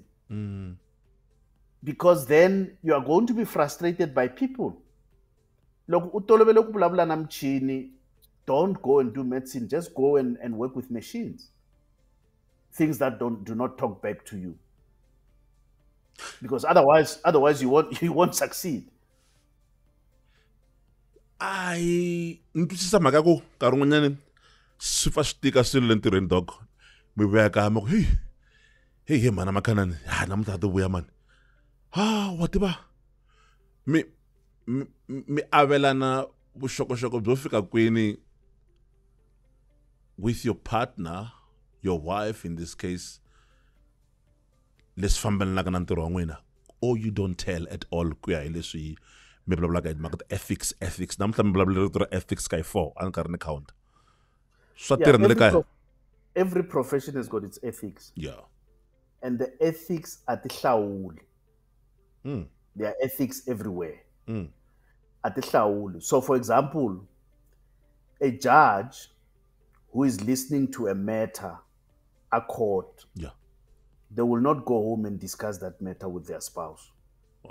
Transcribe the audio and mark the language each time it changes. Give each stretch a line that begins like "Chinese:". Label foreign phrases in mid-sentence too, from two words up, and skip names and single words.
English: Because then you are going to be frustrated by people. Don't go and do medicine. Just go and work with machines. Things that do not talk back to you. Because otherwise you won't succeed.
Tsonga: Ni twisisa mhaka ku nkarhi wun'wanyani swi fa swi tika swilo le ntirhweni, Doc. Mi vuya kaya mi ku hey mana makhanani namuntlha ha to vuya mani wa tiva mi avelana vuxokoxoko byo fika kwini
English: with your partner, your wife in this case,
Tsonga: leswi fambelanaka na ntirho wa n'wina,
English: or you don't tell at all
Tsonga: ku ya hi leswi mi vulavulaka hi timhaka ethics namuntlha mi vulavule rito ra ethics ka hi 4 a ni karhi ni count swa tirha na le kaya.
English: Every profession has got its ethics. Yeah. And the ethics are tihlawuli. There are ethics everywhere. So for example, a judge who is listening to a matter at court, they will not go home and discuss that matter with their spouse.